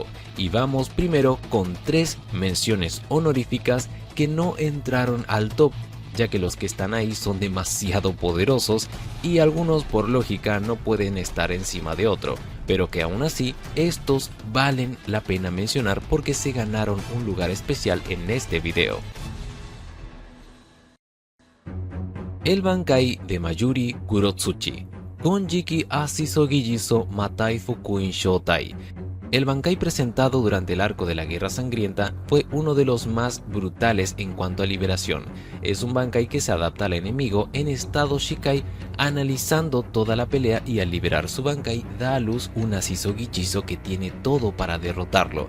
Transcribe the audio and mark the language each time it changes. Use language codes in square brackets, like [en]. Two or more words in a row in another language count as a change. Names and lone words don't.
[es] Y vamos primero con tres menciones honoríficas que no entraron al top, ya que los que están ahí son demasiado poderosos y algunos por lógica no pueden estar encima de otro, pero que aún así estos valen la pena mencionar porque se ganaron un lugar especial en este video. El Bankai de Mayuri Kurotsuchi, Konjiki Asisogijiso Matai Fukuin Shotai. El Bankai presentado durante el arco de la Guerra Sangrienta fue uno de los más brutales en cuanto a liberación. Es un Bankai que se adapta al enemigo en estado Shikai, analizando toda la pelea, y al liberar su Bankai da a luz un Asisogijiso que tiene todo para derrotarlo.